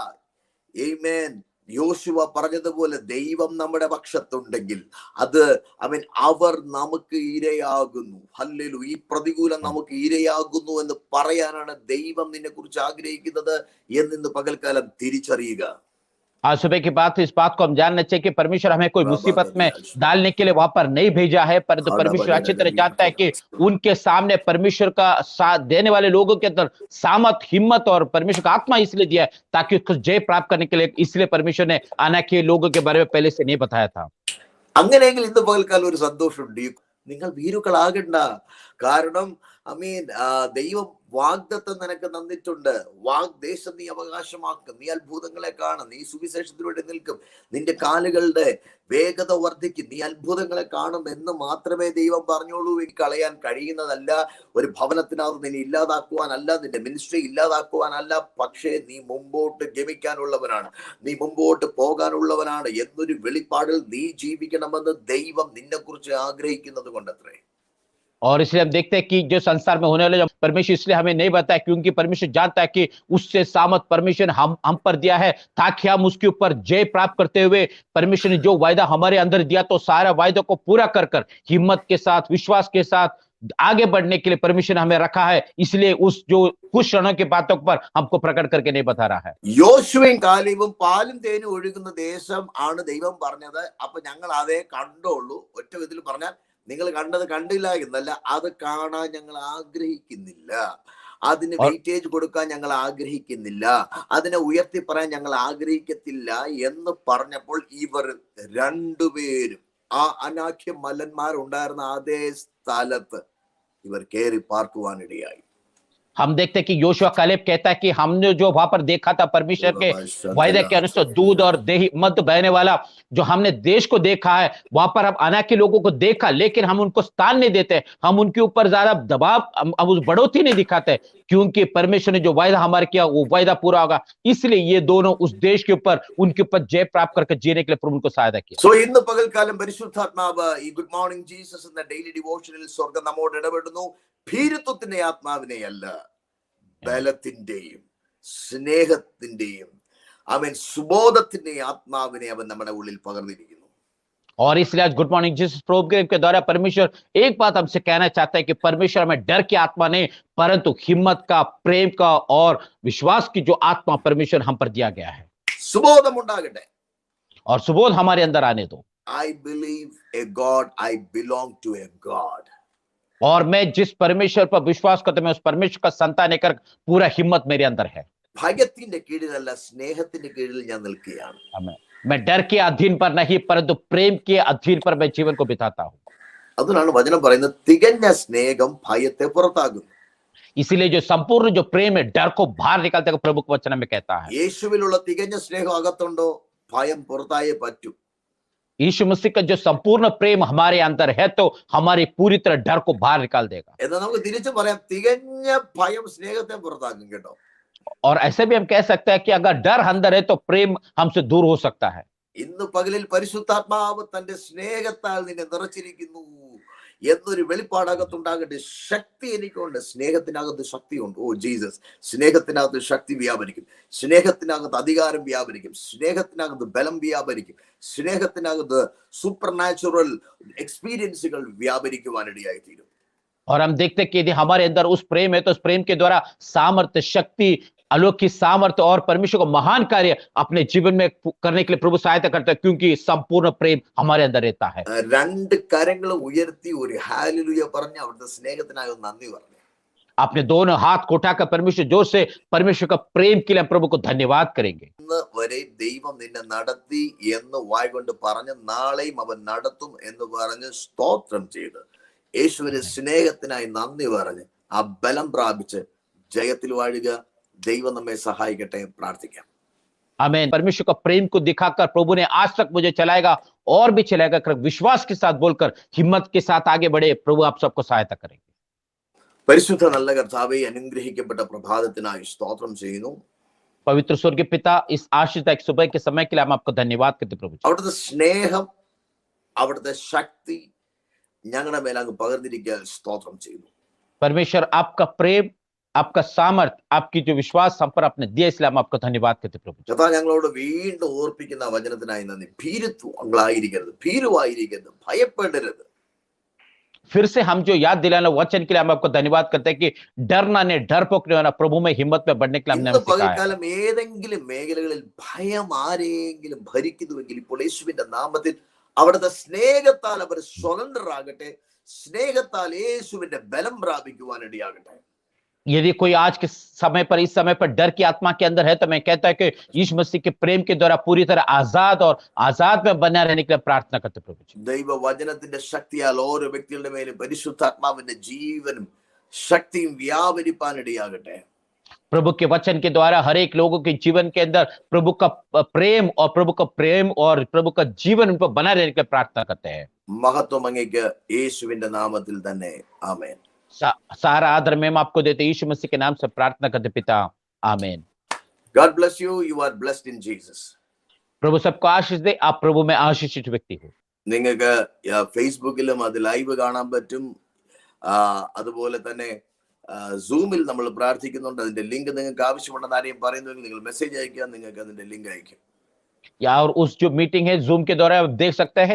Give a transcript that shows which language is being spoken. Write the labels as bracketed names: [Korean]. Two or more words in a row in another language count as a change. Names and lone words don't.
[Malayalam] ആമേൻ. യോശുവ പറഞ്ഞതുപോലെ ദൈവം നമ്മുടെ പക്ഷത്തുണ്ടെങ്കിൽ അത് അവർ നമുക്ക് ഇരയാകുന്നു. ഹല്ലേലൂയ. ഈ പ്രതികൂലം നമുക്ക് ഇരയാകുന്നു എന്ന് പറയാനാണ് ദൈവം നിന്നെ കുറിച്ച് ആഗ്രഹിക്കുന്നത് എന്നിന്ന് പകൽക്കാലം തിരിച്ചറിയുക. [Hindi] आज सुबह की बात इस बात को हम जानना चाहिए कि परमेश्वर हमें कोई मुसीबत में डालने के लिए वहां पर नहीं भेजा है, परंतु परमेश्वर अच्छी तरह जानता है कि उनके सामने परमेश्वर का साथ देने वाले लोगों के अंदर सामर्थ, हिम्मत और परमेश्वर का आत्मा इसलिए दिया है ताकि उसको जय प्राप्त करने के लिए, इसलिए परमेश्वर ने अनाक के लोगों के बारे में पहले से नहीं बताया था। [Malayalam] അങ്ങനെയെങ്കിൽ ഇന്ന് പകൽക്കാലം ഒരു സന്തോഷമുണ്ട്. നിങ്ങൾ ഭീരുക്കളാകണ്ട. കാരണം ദൈവം വാഗ്ദത്തം നിനക്ക് തന്നിട്ടുണ്ട്. വാഗ്ദേശം നീ അവകാശമാക്കും, നീ അത്ഭുതങ്ങളെ കാണും, നീ സുവിശേഷത്തിന് വേണ്ടി നിൽക്കും, നിന്റെ കാലുകളുടെ വേഗത വർദ്ധിക്കും, നീ അത്ഭുതങ്ങളെ കാണും എന്ന് മാത്രമേ ദൈവം പറഞ്ഞോളൂ. എനിക്ക് കളയാൻ കഴിയുന്നതല്ല. ഒരു ഭവനത്തിനകത്ത് നിന്നെ ഇല്ലാതാക്കുവാനല്ല, നിന്റെ മിനിസ്ട്രി ഇല്ലാതാക്കുവാനല്ല, പക്ഷേ നീ മുമ്പോട്ട് ഗമിക്കാനുള്ളവനാണ്, നീ മുമ്പോട്ട് പോകാനുള്ളവനാണ് എന്നൊരു വെളിപ്പാടിൽ നീ ജീവിക്കണമെന്ന് ദൈവം നിന്നെ കുറിച്ച് ആഗ്രഹിക്കുന്നത് കൊണ്ടത്രേ. [Hindi] और इसलिए हम देखते हैं कि जो संसार में होने वाले परमेश्वर इसलिए हमें नहीं बताया क्योंकि परमेश्वर जानता है कि उससे सामर्थ परमेश्वर ने हम पर दिया है ताकि हम उसके ऊपर जय प्राप्त करते हुए परमेश्वर ने जो वायदा हमारे अंदर दिया तो सारा वायदा को पूरा कर कर हिम्मत के साथ, विश्वास के साथ आगे बढ़ने के लिए परमेश्वर ने हमें रखा है। इसलिए उस जो कुछ क्षणों की बातों पर हमको प्रकट करके नहीं बता रहा है। [Malayalam] യോശുവയും കാലേബും പാലും തേനും ഒഴുകുന്ന ദേശം ആണ് ദൈവം പറഞ്ഞത്. അപ്പൊ ഞങ്ങൾ അതേ കണ്ടോളൂ. ഒറ്റ വിധത്തിൽ പറഞ്ഞാൽ നിങ്ങൾ കണ്ടത് കണ്ടില്ല എന്നല്ല, അത് കാണാൻ ഞങ്ങൾ ആഗ്രഹിക്കുന്നില്ല, അതിന് വെയിറ്റേജ് കൊടുക്കാൻ ഞങ്ങൾ ആഗ്രഹിക്കുന്നില്ല, അതിനെ ഉയർത്തി പറയാൻ ഞങ്ങൾ ആഗ്രഹിക്കത്തില്ല എന്ന് പറഞ്ഞപ്പോൾ ഇവർ രണ്ടുപേരും ആ അനാഖ്യ മല്ലന്മാരുണ്ടായിരുന്ന അതേ സ്ഥലത്ത് ഇവർ കയറി പാർക്കുവാനിടയായി. [Hindi] हम देखते हैं कि योशुआ कालेब कहता है कि हमने जो वहां पर देखा था परमेश्वर के वायदे के अनुसार दूध और दही मध्य बहने वाला जो हमने देश को देखा है, वहां पर हम अनाक के लोगों को देखा, लेकिन हम उनको स्थान नहीं देते, हम उनके ऊपर ज्यादा दबाव, हम उस बढ़ोतरी नहीं दिखाते क्योंकि परमेश्वर ने जो वायदा हमारे किया वो वायदा पूरा होगा। इसलिए ये दोनों उस देश के ऊपर उनके ऊपर जय प्राप्त करके जीने के लिए प्रभु उनको सहायता किया। [Malayalam] സോ ഇന്ന് പകൽക്കാലം പരിശുദ്ധാത്മാവ് ഈ ഗുഡ് മോർണിംഗ് ജീസസ് എന്ന [English] daily devotion [Malayalam] സ്വർഗ്ഗം നമ്മോട് ഇടപെടുന്നു. ഭീരുത്വത്തിന്റെ ആത്മാവിനെയല്ല, ബലത്തിന്റെയും സ്നേഹത്തിന്റെയും സുബോധത്തിന്റെയും ആത്മാവിനെ അവൻ നമ്മുടെ ഉള്ളിൽ പകർന്നിരിക്കുന്നു. [Hindi] और इसलिए आज गुड मॉर्निंग जीसस प्रोग्राम के द्वारा परमेश्वर एक बात हमसे कहना चाहता है कि परमेश्वर हमें डर की आत्मा नहीं परंतु हिम्मत का, प्रेम का और विश्वास की जो आत्मा परमेश्वर हम पर दिया गया है। [Malayalam] സുബോധം ഉണ്ടാകട്ടെ. [Hindi] और सुबोध हमारे अंदर आने दो। [English] I believe a God, I belong to a God. [Hindi] और मैं जिस परमेश्वर पर विश्वास करता हूं मैं उस परमेश्वर का संतान लेकर पूरा हिम्मत मेरे अंदर है। [Malayalam] ഭയത്തിന്റെ കീഴിലല്ല, സ്നേഹത്തിന്റെ കീഴിൽ ഞാൻ നിൽക്കുകയാണ്. [Hindi] मैं डर के अधीन पर नहीं परंतु प्रेम के अधीन पर मैं जीवन को बिताता हूं। [Malayalam] അതിനാണ് വചനം പറയുന്നത് തികഞ്ഞ സ്നേഹം ഭയത്തെ പുറത്താകുന്നു. [Hindi] इसीलिए जो संपूर्ण जो प्रेम है डर को बाहर निकालते हुए प्रभु के वचन में कहता है. [Malayalam] യേശുവിലുള്ള തികഞ്ഞ സ്നേഹം അകത്തുണ്ടോ ഭയം പുറത്തായേ പറ്റൂ. [Hindi] यीशु मसीह का जो संपूर्ण प्रेम हमारे अंदर है तो हमारी पूरी तरह डर को बाहर निकाल देगा. [Malayalam] എന്നാൽ നമുക്ക് തിരിച്ചു പറയാം തികഞ്ഞ ഭയം സ്നേഹത്തെ പുറത്താക്കും കേട്ടോ. [Hindi] और ऐसे भी हम कह सकते हैं कि अगर डर अंदर है तो प्रेम हमसे दूर हो सकता है. [Malayalam] ഇന്ന് പകലിൽ പരിശുദ്ധാത്മാവ് തന്റെ സ്നേഹത്താൽ നിന്നെ നിറച്ചിരിക്കുന്നു എന്നൊരു വെളിപ്പാടകത്തുണ്ടാകട്ടെ. ശക്തി എനിക്കുണ്ട്, സ്നേഹത്തിനകത്ത് ശക്തിയുണ്ട്. ഓ ജീസസ്, സ്നേഹത്തിനകത്ത് ശക്തി വ്യാപരിക്കും, സ്നേഹത്തിനകത്ത് അധികാരം വ്യാപരിക്കും, സ്നേഹത്തിനകത്ത് ബലം വ്യാപരിക്കും, സ്നേഹത്തിനകത്ത് [English] super natural experiences [Malayalam] വ്യാപരിക്കുവാനിടയായി തീരും. [Hindi] और हम देखते हैं कि यदि हमारे अंदर उस प्रेम है तो उस प्रेम के द्वारा सामर्थ्य, शक्ति, अलौकिक सामर्थ्य और परमेश्वर को महान कार्य अपने जीवन में करने के लिए प्रभु सहायता करता है, क्योंकि संपूर्ण प्रेम हमारे अंदर रहता है. [Malayalam] രണ്ട് കരങ്ങൾ ഉയർത്തി ഒരു ഹല്ലേലൂയ പറഞ്ഞ് അവിടുത്തെ സ്നേഹത്തിനായി ഒന്ന് നന്ദി പറഞ്ഞു. [Hindi] अपने दोनों हाथ को उठाकर परमेश्वर जोर से परमेश्वर का प्रेम के लिए प्रभु को धन्यवाद करेंगे. [Malayalam] ഇന്ന് വരെ ദൈവം നിന്നെ നടത്തി എന്ന് വായ കൊണ്ട് പറഞ്ഞ് നാളെയും അവൻ നടത്തും എന്ന് പറഞ്ഞ് സ്തോത്രം ചെയ്ത് യേശുവിന്റെ സ്നേഹത്തിനായി നന്ദി പറഞ്ഞ് ആ ബലം പ്രാപിച്ച് ജയത്തിൽ വാഴുക. ദൈവം നമ്മെ സഹായിക്കട്ടെ. പ്രാർത്ഥിക്കാം. [Hindi] आमीन. परमेश्वर का प्रेम को दिखाकर प्रभु ने आज तक मुझे चलाएगा और भी चलाएगा कर विश्वास के साथ बोलकर हिम्मत के साथ आगे बढ़े. प्रभु आप सबको सहायता करेंगे. [Malayalam] പരിശുദ്ധ നല്ല കർത്താവേ, അനുഗ്രഹിക്കപ്പെട്ട പ്രഭാതത്തിനായി സ്തോത്രം ചെയ്യുന്നു. [Hindi] पवित्र स्वर्गीय पिता, इस आशीष एक सुबह के समय के लिए हम आपको धन्यवाद करते प्रभु जी. [Malayalam] അവിടുത്തെ സ്നേഹം, അവിടുത്തെ ശക്തി ഞങ്ങളുടെ മേൽ അങ്ങ് പകർന്നിരിക്കാൻ സ്തോത്രം ചെയ്യുന്നു. [Hindi] परमेश्वर आपका प्रेम, आपका सामर्थ, आपकी जो विश्वास हम पर आपने दिया, इसलिए हम आपको धन्यवाद करते प्रभु जी. [Malayalam] കർത്താവ് ഞങ്ങളോട് വീണ്ടും ഓർപ്പിക്കുന്ന വചനത്തിനായി നന്ദി. ഭീരുവായിരിക്കരുത്, ഭീരുവായിരിക്കരുത്, ഭയപ്പെടരുത്. [Hindi] फिर से हम जो याद दिलाना वचन के लिए हम आपको धन्यवाद करते हैं कि डरना नहीं, डर पोकने वाला, प्रभु में हिम्मत में बढ़ने के लिए हमने [Malayalam] ഇന്ന് [Hindi] सिखाया. [Malayalam] പകൽക്കാലം ഏതെങ്കിലും മേഖലകളിൽ ഭയം ആരെങ്കിലും ഭരിക്കുന്നുവെങ്കിൽ ഇപ്പോൾ യേശുവിന്റെ നാമത്തിൽ അവിടുത്തെ സ്നേഹത്താൽ അവർ സ്വതന്ത്രരാകട്ടെ. സ്നേഹത്താൽ യേശുവിന്റെ ബലം പ്രാപിക്കുവാനിടയാകട്ടെ. [Hindi] यदि कोई आज के समय पर, इस समय पर डर की आत्मा के अंदर है तो मैं कहता है कि यीशु मसीह के प्रेम के द्वारा पूरी तरह आजाद में बना रहने के लिए प्रार्थना करते प्रभु जी. [Malayalam] ദൈവവചനത്തിന്റെ ശക്തിയാൽ ഓരോ വ്യക്തികളുടെ മേലും പരിശുദ്ധാത്മാവിന്റെ ജീവനും ശക്തിയും വ്യാപരിപ്പാനിടയാകട്ടെ. [Hindi] प्रभु के वचन के द्वारा हर एक लोगों के जीवन के अंदर प्रभु का प्रेम और प्रभु का जीवन उन पर बना रहने के लिए प्रार्थना करते हैं. [Malayalam] മഹത്വം അങ്ങേക്ക് യേശുവിന്റെ നാമത്തിൽ തന്നെ. ആമേൻ. [Hindi] सारा आदर में हम आपको देते यीशु मसीह के नाम से प्रार्थना करते पिता. आमीन. [English] God bless you. You are blessed in Jesus. [Hindi] प्रभु सबको आशीष दे. आप प्रभु में आशीषित व्यक्ति हो. [Malayalam] നിങ്ങൾക്ക് ഫേസ്ബുക്കിലും അത് ലൈവ് കാണാൻ പറ്റും. അതുപോലെ തന്നെ സൂമിൽ നമ്മൾ പ്രാർത്ഥിക്കുന്നുണ്ട്. അതിന്റെ ലിങ്ക് നിങ്ങൾക്ക് ആവശ്യമുണ്ടെന്ന് ആരെയും പറയുന്നുവെങ്കിൽ നിങ്ങൾ മെസ്സേജ് അയക്കുക, നിങ്ങൾക്ക് അതിന്റെ ലിങ്ക് അയക്കും. [Hindi] या और उस जो मीटिंग है जूम के द्वारा आप देख सकते हैं.